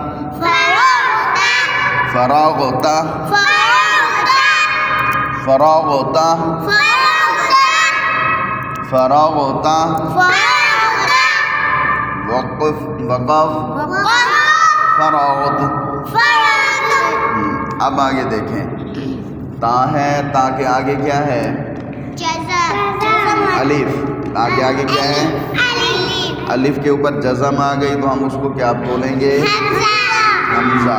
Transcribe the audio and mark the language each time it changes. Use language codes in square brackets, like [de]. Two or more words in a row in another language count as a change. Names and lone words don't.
[hi] फरागता फरागता फरागता फरागता फरागता फरागता वक़फ़ वक़फ़ फरागत। अब आगे देखें, ता है, ता के आगे क्या है? अलिफ। ता के आगे क्या है? अलिफ के ऊपर जज़म आ गई तो हम उसको क्या बोलेंगे? हमज़ा।